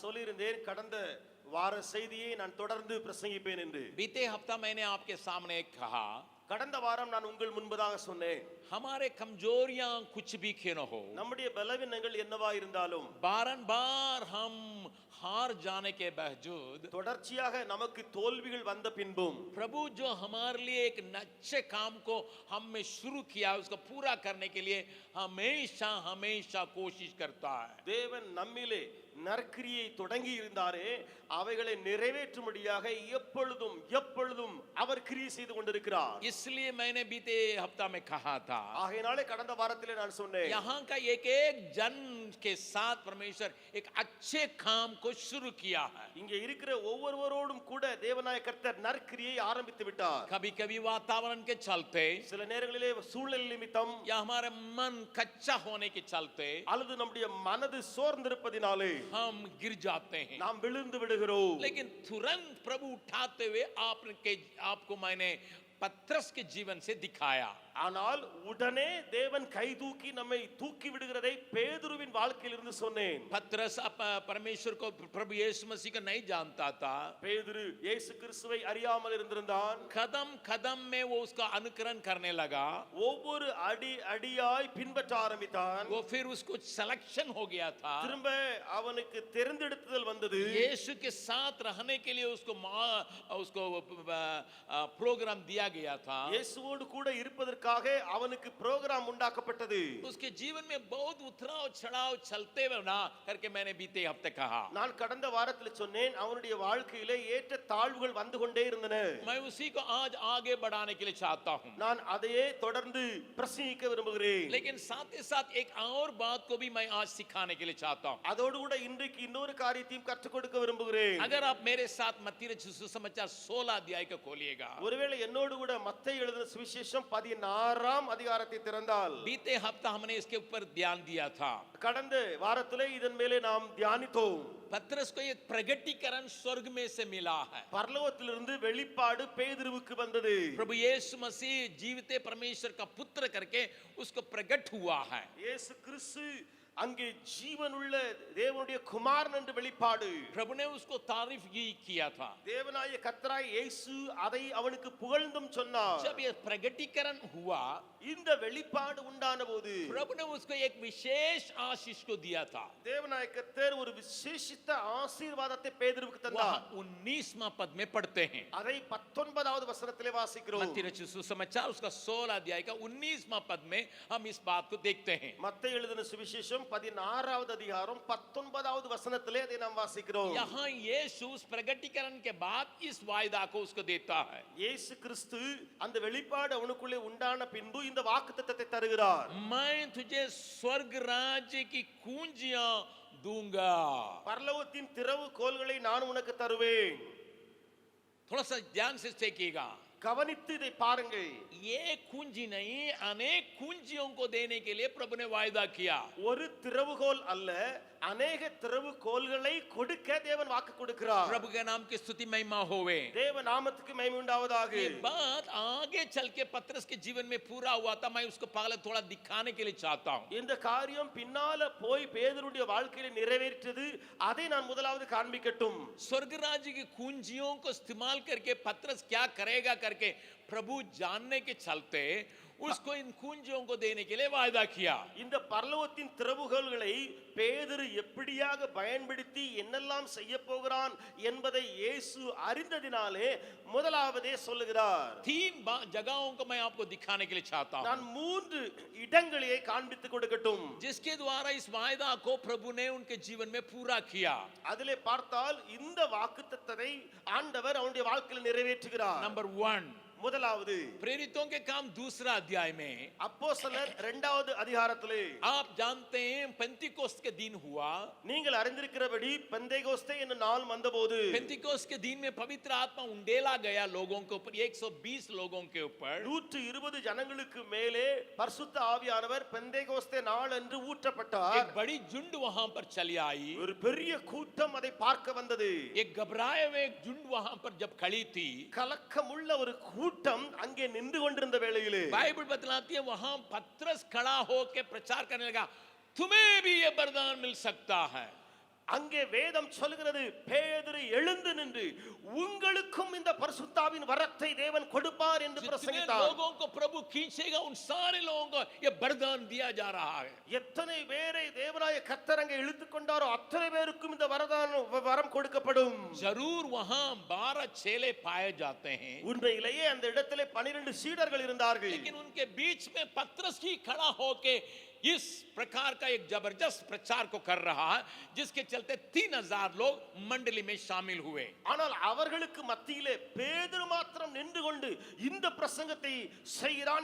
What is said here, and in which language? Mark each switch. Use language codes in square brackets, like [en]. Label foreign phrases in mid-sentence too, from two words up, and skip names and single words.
[ta] வாக்குறுதியிருந்தேன் கடந்த வார செய்தியை நான் தொடர்ந்து பிரசங்கிப்பேன் என்று. [hi] बीते हफ्ता मैंने आपके सामने कहा, [ta] கடந்த வாரம் நான் உங்கள் முன்பதாக சொன்னேன், [hi] हमारे कमजोरियां कुछ भी क्यों न हो, [ta] நம்முடைய பலவீனங்கள் என்னவா இருந்தாலும் [hi] बारंबार हम हार जाने के बावजूद [ta] தொடர்ச்சியாக நமக்கு தோல்விகள் வந்த பின்பும் [hi] प्रभु जो हमारे लिए एक अच्छे काम को हम में शुरू किया उसको पूरा करने के लिए हमेशा हमेशा कोशिश करता है. [ta] தேவன் நம்மிலே நற்கிரியை தொடங்கி இருந்தாரே அவைகளை நிறைவேற்றும்படியாக எப்பொழுதும் எப்பொழுதும் அவர் கிரியை செய்து கொண்டிருக்கிறார். [hi] इसलिए मैंने बीते हफ्ता में कहा था, [ta] ஆகையினாலே கடந்த வாரத்திலே நான் சொன்னேன், [hi] यहाँ का एक एक जन के साथ परमेश्वर एक अच्छे काम को शुरू किया है. [ta] இங்கே இருக்கிற ஒவ்வொருவரோடும் கூட தேவனாய கர்த்தர் நற்கிரியை ஆரம்பித்து விட்டார். [hi] कभी कभी वातावरण के चलते [ta] சில நேரங்களிலே சூழல் நிமித்தம் [hi] या हमारे मन कच्चा होने के चलते [ta] அல்லது நம்முடைய மனது சோர்ந்திருப்பதினாலே [hi] हम गिर जाते हैं, [ta] நாம் விழுந்து விடுகிறோம். [hi] लेकिन तुरंत प्रभु उठाते हुए आपको मैंने पत्रस के जीवन से दिखाया. [ta] ஆனால் உடனே தேவன் கை தூக்கி நம்மை தூக்கி விடுகிறதை பேதுருவின் வாழ்க்கையிலிருந்து சொன்னேன். [hi] पत्रस परमेश्वर को प्रभु यीशु मसीह को नहीं जानता था. [ta] பேதுரு இயேசு கிறிஸ்துவை அறியாமல் இருந்திருந்தான். [hi] कदम कदम में वो उसका अनुकरण करने लगा, [ta] ஒவ்வொரு அடி அடியாய் பின்பற்ற ஆரம்பித்தான். [hi] वो फिर उसको सिलेक्शन हो गया था. [ta] திரும்ப அவனுக்கு தெரிந்தெடுத்தல் வந்தது. [hi] यीशु के साथ रहने के लिए उसको प्रोग्राम दिया गया था. [ta] இயேசுவோடு கூட இருப்பதற்காக அவனுக்கு புரோகிராம் உண்டாக்கப்பட்டது. [hi] उसके जीवन में बहुत उतराव चढ़ाव चलते हुए ना करके मैंने बीते हफ्ते कहा. [ta] நான் கடந்த வாரத்தில் சொன்னேன், அவனுடைய வாழ்க்கையிலே ஏற்ற தாழ்வுகள் வந்து கொண்டே இருந்தன. [hi] मैं उसी को आज आगे बढ़ाने के लिए चाहता हूं, [ta] நான் அதையே தொடர்ந்து பிரசங்கிக்க விரும்புகிறேன். [hi] लेकिन साथ ही साथ एक और बात को भी मैं आज सिखाने के लिए चाहता हूं. [ta] அதோடு கூட இன்றைக்கு இன்னொரு காரியத்தையும் கற்றுக் கொடுக்க விரும்புகிறேன். [hi] अगर आप मेरे साथ मत्ती रचित सुसमाचार 16 अध्याय को खोलिएगा, [ta] ஒருவேளை என்னோடு கூட மத்தேயு எழுதின சுவிசேஷம் 16ஆம் அதிகாரத்தை திறந்தால், [hi] बीते हफ्ता हमने इसके ऊपर ध्यान दिया था. [ta] கடந்த வாரத்திலே இதன் மேலே நாம் தியானித்தோம். [hi] पत्रस को एक प्रगटीकरण स्वर्ग में से मिला है. [ta] பரலோகத்திலிருந்து வெளிப்பாடு பேதுருவுக்கு வந்தது. [hi] प्रभु यीशु मसीह जीविते परमेश्वर का पुत्र करके उसको प्रकट हुआ है. [ta] இயேசு கிறிஸ்து அங்கே ஜீவனுள்ள தேவனுடைய குமாரன் என்று வெளிப்பாடு. [hi] प्रभु ने उसको तारीफ किया था. [ta] தேவனாய கர்த்தராய் இயேசு அதை அவனுக்கு புகழ்ந்தும் சொன்னார். [hi] जब ये प्रगटीकरण हुआ, [ta] இந்த வெளிப்பாடு உண்டான போது [hi] प्रभु ने उसको एक विशेष आशीष को दिया था. [ta] தேவனாய கர்த்தர் ஒரு விசேஷித்த ஆசீர்வாதத்தை பேதுருவுக்கு தந்தார். [hi] 19वां पद में पढ़ते हैं. [ta] அதை 19வது வசனத்திலே வாசிக்கிறோம். [hi] मत्ती रचित सुसमाचार उसका 16 अध्याय का 19वां पद में हम इस बात को देखते हैं. [ta] மத்தேயு எழுதின சுவிசேஷம் 16வது அதிகாரம் 19வது வசனத்திலே அதை நாம் வாசிக்கிறோம். [hi] यहाँ यीशु उस प्रगटीकरण के बाद इस वायदा को उसको देता है. [ta] இயேசு கிறிஸ்து அந்த வெளிப்பாடு அவனுக்குள்ளே உண்டான பின்பு இந்த வாக்குத்தத்தத்தை தருகிறார். [hi] मैं तुझे स्वर्ग राज्य की कुंजियां दूंगा. [ta] பரலோகத்தின் திறவுகோல்களை நான் உனக்கு தருவேன். [hi] थोड़ा सा ध्यान से देखिएगा, [ta] கவனித்து இதை பாருங்கள். [hi] ये कुंजी नहीं अनेक कुंजियों को देने के लिए प्रभु ने वायदा किया. [ta] ஒரு திறவுகோல் அல்ல, अनेक திறவுகோல்களை கொடுக்க தேவன் வாக்கு கொடுக்கிறார். [hi] प्रभु के नाम की स्तुति महिमा होवे. [ta] தேவ நாமத்துக்கு மகிமை உண்டாவதாக. [hi] ये बात आगे चल के पत्रस के जीवन में पूरा हुआ था. मैं उसको पहले थोड़ा दिखाने के लिए चाहता हूं. [ta] இந்த காரியம் பின்னால போய் பேதுருடைய வாழ்க்கையில நிறைவேற்றது, அதை நான் முதலாவது காண்பிக்கட்டும். [hi] स्वर्ग राज्य की कुंजियों को इस्तेमाल करके पत्रस क्या करेगा करके प्रभु जानने के चलते उसको इन कुंजियों को देने के लिए वायदा किया. [ta] இந்த பரலோகத்தின் திறவுகோல்களை பேதுரு எப்படியாக பயன்படுத்தி என்னெல்லாம் செய்ய போகிறான் என்பதை இயேசு அறிந்ததினாலே முதலாவதே சொல்லுகிறார். [hi] 3 जगहों को मैं आपको दिखाने के लिए चाहता हूं, [ta] நான் 3 இடங்களை காண்பித்து கொடுக்கட்டும். [hi] जिसके द्वारा इस वायदा को प्रभु ने उनके जीवन में पूरा किया. [ta] அதிலே பார்த்தால் இந்த வாக்குத்தத்தத்தை ஆண்டவர் அவனுடைய வாழ்க்கையில் நிறைவேற்றுகிறார். [hi] नंबर 1, [ta] முதலாவது [hi] प्रेरितों के काम 2 अध्याय में [ta] அப்போஸ்தலர் 2வது அதிகாரத்திலே [hi] आप जानते हैं पेंतिकोस्त के दिन हुआ. [ta] நீங்கள் அறிந்திருக்கிறபடி பெந்தேகோஸ்தே என்னும் நாள் வந்தபோது [hi] पेंतिकोस्त के दिन में पवित्र आत्मा उंडेला गया लोगों के ऊपर, 120 लोगों के ऊपर. [ta] 120 ஜனங்களுக்கு மேலே பரிசுத்த ஆவியானவர் பெந்தேகோஸ்தே நாள் என்று ஊற்றப்பட்டார். [hi] एक बड़ी झुंड वहां पर चली आई. [ta] ஒரு பெரிய கூட்டம் அதை பார்க்க வந்தது. [hi] एक घबराए हुए एक झुंड वहां पर जब खड़ी थी, [ta] கலக்கமுள்ள ஒரு கூட்டம் அங்கே நின்று கொண்டிருந்த வேளையிலே [hi] बाइबल बतलाती है वहां पत्रस खड़ा होकर प्रचार करने लगा, तुम्हें भी ये वरदान मिल सकता है. [ta] அங்கே வேதம் சொல்கிறது பேதுரு எழுந்து நின்று உங்களுக்கும் இந்த பரிசுத்தாவின் வரத்தை தேவன் கொடுப்பார் என்று [hi] जितने [ta] பிரசங்கித்தார். [hi] लोगों को प्रभु खींचेगा उन सारे लोगों को ये वरदान दिया जा रहा है. [ta] எத்தனை பேரை தேவனாய கர்த்தர் அங்கே இழுத்துக் கொண்டாரோ அத்தனை பேருக்கும் இந்த வரம் கொடுக்கப்படும். [hi] जरूर वहां 12 चेले पाए जाते हैं, [ta] உண்மையிலேயே அந்த இடத்திலே 12 சீடர்கள் இருந்தார்கள். [hi] लेकिन उनके बीच में पतरस ही खड़ा होके इस प्रकार का एक जबरदस्त प्रचार को कर रहा है, जिसके चलते 3000 लोग मंडली में शामिल हुए. [ta] ஆனால் அவர்களுக்கு மத்தியிலே பேதுரு மாத்திரம் நின்று கொண்டு இந்த பிரசங்கத்தை செய்கிறான்.